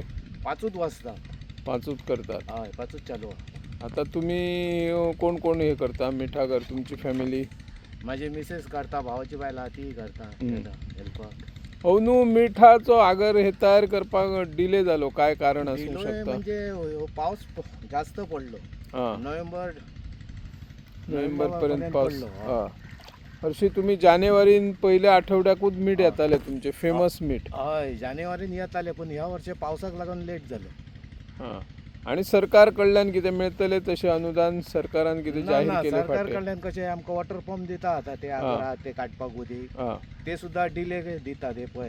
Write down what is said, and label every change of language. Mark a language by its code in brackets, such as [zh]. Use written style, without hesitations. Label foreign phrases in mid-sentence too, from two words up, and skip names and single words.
[mr] 5च वाजता. 5च करतात. हय 5च चालू आहे. आता तुम्ही कोण कोण हे करता मिठागर तुमची फॅमिली? माझे मिसेस करता, भावाची बायला ती करता हेल्प. [kok] हो न्हू, मिठाचो आगर हे तयार करपाक डिले जालो, [mr] काय कारण असू शकता? म्हणजे पाऊस जास्त पडलो. नोव्हेंबर पर्यंत पाऊस. पडलो. [kok] हरशी तुम्ही जानेवारीन पहिल्या आठवड्याकूच मीठ येताले तुमचे फेमस मीठ. हय जानेवारीन येताले, पण ह्या वर्षी पावसाक लागून लेट झालो. आणि सरकार कडल्यान कितें मेळतले तशें अनुदान सरकारान कितें जाहीर केले? सरकार कडल्यान कशें आमकां [en] water pump [kok] दिता आता ते आगरात ते काडपाक उदीक ते सुद्धा डिले दिता ते पळय.